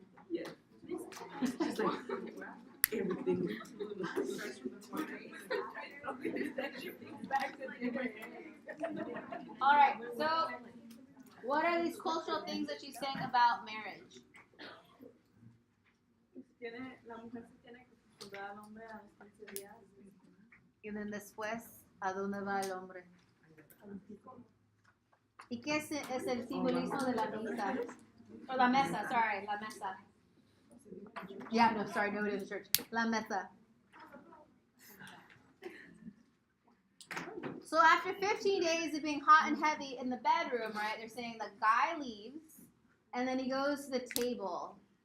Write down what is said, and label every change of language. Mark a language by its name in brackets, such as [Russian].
[English] Yeah. She's like, everything. All right, so what are these cultural things that she's saying about marriage? [Spanish] La mujer se tiene que acostumbrar al hombre a los 15 días. Y then después, ¿a dónde va el hombre? ¿Y qué es el simbolismo de la mesa? Or la mesa, [English] sorry, [Spanish] la mesa. [English] Yeah, no, sorry, nobody in the church. La mesa. So after 15 days of being hot and heavy in the bedroom, right, they're saying the guy leaves, and then he goes to the table.